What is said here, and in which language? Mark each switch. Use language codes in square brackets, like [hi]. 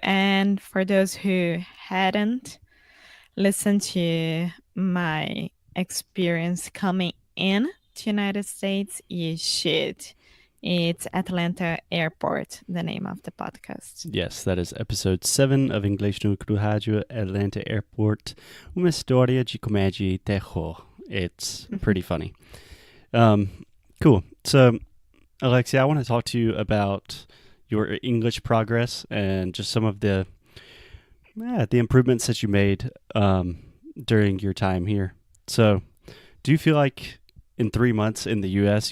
[en] And for those who hadn't listened to my experience coming in to United States, you should. It's Atlanta Airport, the name of the podcast. Yes, that is episode 7 of Inglês no Rádio, Atlanta Airport. [pt] Uma história de comédia e terror. [en] It's pretty funny. Cool. So, Alexia, I want to talk to you about your English progress and just some of the improvements that you made during your time here. So, do you feel like in 3 months in the U.S.